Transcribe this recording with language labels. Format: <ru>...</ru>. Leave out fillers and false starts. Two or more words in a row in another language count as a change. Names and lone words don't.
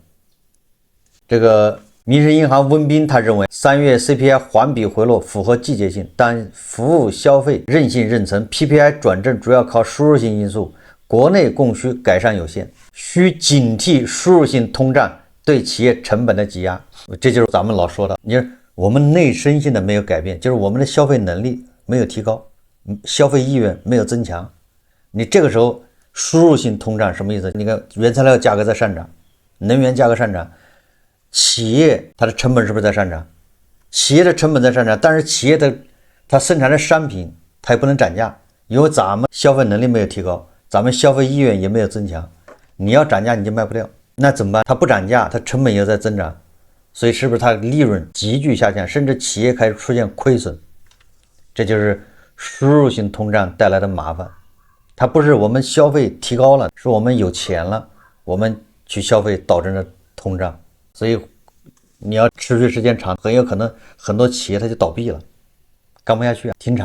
<zh>這個民生銀行溫彬他認為，3月 CPI 環比回落符合季節性，但服務消費韌性仍存 ，PPI 轉正主要靠輸入性因素，國內供需改善有限，需警惕輸入性通脹對企業成本的擠壓。這就是咱們老說的，你說我們內生性的沒有改變，就是我們的消費能力沒有提高，消費意愿沒有增強。你這個時候輸入性通脹什麼意思？你看原材料價格在上漲，能源價格上漲，企業它的成本是不是在上漲？企業的成本在上漲，但是它生產的商品它也不能漲價，因為咱們消費能力沒有提高， 咱們消費意願也沒有增强，你要漲價你就賣不掉，那怎么办？它不涨價，它成本又在增长，所以是不是它利润急剧下降，甚至企業開始出現虧損？這就是輸入性通脹帶來的麻煩。它不是我們消費提高了，是我們有錢了，我們去消費導致了通脹。所以你要持續時間長，很有可能很多企業它就倒閉了，幹不下去啊，停產。</zh>